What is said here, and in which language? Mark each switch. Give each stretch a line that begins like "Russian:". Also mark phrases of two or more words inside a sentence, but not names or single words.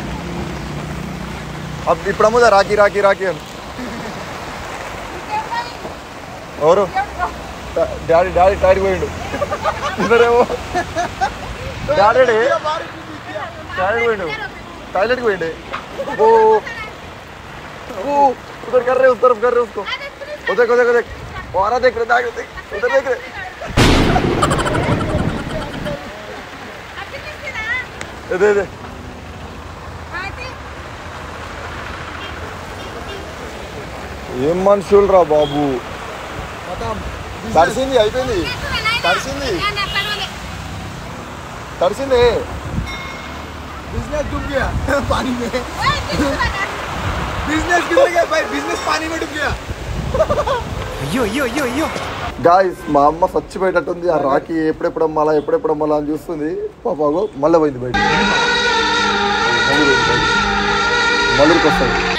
Telugu: ఇప్పుడు అమ్ముదా రాఖీ రాఖీ రాఖీ అని. ఎవరు? డాడీ డాడీ టైర్కి పోయిండు. ఇద్దరేమో డాడీ డాడీ పోయిండు, టాయిలెట్కి పోయిండే.
Hindi: उधर कर रहे, उस तरफ कर रहे उसको. उधर को देख, वो आ रहा, देख रहे, उधर देख रहे.
Telugu: दे ఏం మనుషులు రా బాబు. తడిసింది, అయిపోయింది. తడిసింది తడిసింది.
Hindi: बिजनेस डूब गया पानी में. बिजनेस डूब गया भाई, बिजनेस पानी में डूब गया.
Telugu: అయ్యో అయ్యో అయ్యో అయ్యో. గాయస్ మా అమ్మ చచ్చిపోయేటట్టుంది. ఆ రాఖీ ఎప్పుడెప్పుడు అమ్మాలా ఎప్పుడెప్పుడు అమ్మాలా అని చూస్తుంది. పాప మళ్ళీ పోయింది బయట. మళ్ళీకి వస్తుంది.